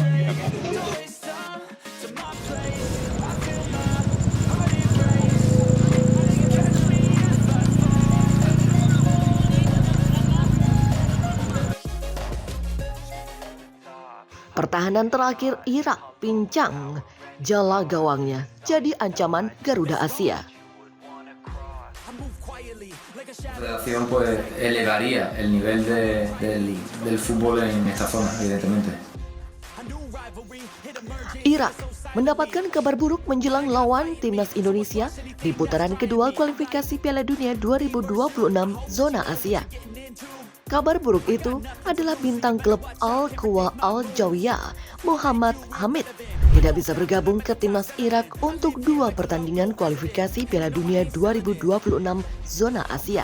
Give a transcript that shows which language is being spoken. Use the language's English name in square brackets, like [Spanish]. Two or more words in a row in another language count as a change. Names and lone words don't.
[Indonesian] Pertahanan terakhir Irak pincang, jala gawangnya jadi ancaman Garuda Asia. [Spanish] La Federación pues elevaría el nivel del fútbol en esta zona, evidentemente. [Indonesian] Irak mendapatkan kabar buruk menjelang lawan timnas Indonesia di putaran kedua kualifikasi Piala Dunia 2026 zona Asia. Kabar buruk itu adalah bintang klub Al-Quwa Al-Jawiyah Muhammad Hamid tidak bisa bergabung ke timnas Irak untuk 2 pertandingan kualifikasi Piala Dunia 2026 zona Asia.